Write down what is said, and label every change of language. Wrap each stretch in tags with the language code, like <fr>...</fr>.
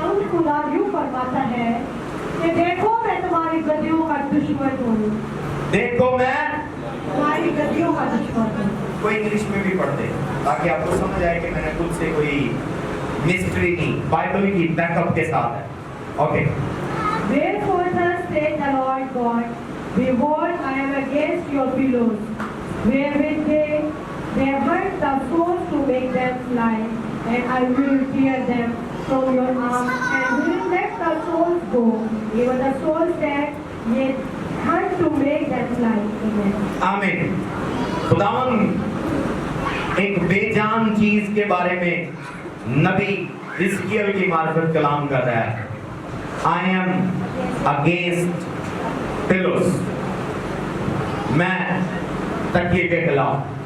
<hi>खुदा यूं फरमाता है कि देखो मैं तुम्हारी गद्दियों का दुश्मन हूँ। देखो मैं तुम्हारी गद्दियों का दुश्मन हूँ। कोई इंग्लिश में भी पढ़ते ताकि आपको समझ आए कि मैंने खुद से कोई मिस्ट्री नहीं, बाइबल की बैकअप के साथ है। Okay.</hi> <en>Therefore thus saith the Lord God, behold, I am against your pillows, wherewith they hunt the souls to make them fly, and I will tear them from your arms, and will let the souls go, even the souls that ye hunt to make them fly. Amen.</en> <hi>आमीन। खुदावंद एक बेजान चीज के बारे में नबी हिजकिय्याह की मार्फत कलाम कर रहा है।</hi> <en>I am against pillows,</en> <hi>मैं तकिए के खिलाफ।</hi>